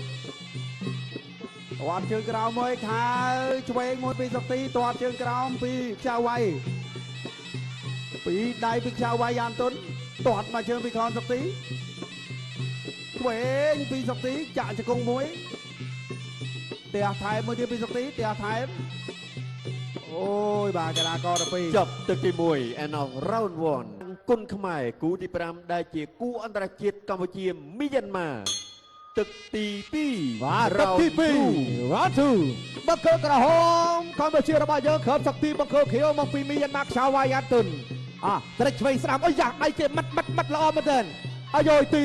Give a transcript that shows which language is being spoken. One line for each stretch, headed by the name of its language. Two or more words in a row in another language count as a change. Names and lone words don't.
Khmer: ទាត់ជើងក្រោមមួយខៅឆ្វេងមួយពីសុកទីទាត់ជើងក្រោមពីចៅវ៉ៃពីរដៃពីចៅវ៉ៃយ៉ានតុនទាត់មកជើងពីខនសុកទីឆ្វេងពីសុកទីចាក់ជង្គង់មួយផ្ទះថែមមួយទៀតពីសុកទីផ្ទះថែមអូយបាទកីឡាករទី2 ចប់ទឹកទី1
English: and of round
Khmer: 1គុនខ្មែរគូទី5ដែលជាគូអន្តរជាតិកម្ពុជាមីយ៉ាន់ម៉ាទឹកទី2 បាទទឹកទី2 round 2បង្គោលក្រហមកម្ពុជារបស់យើងខំសុកទីបង្គោលខៀវមកពីមីយ៉ាន់ម៉ាចៅវ៉ៃយ៉ានតុនត្រេកឆ្វេងស្ដាំអីយ៉ាដៃគេម៉ាត់ល្អមែនទែនអាយទី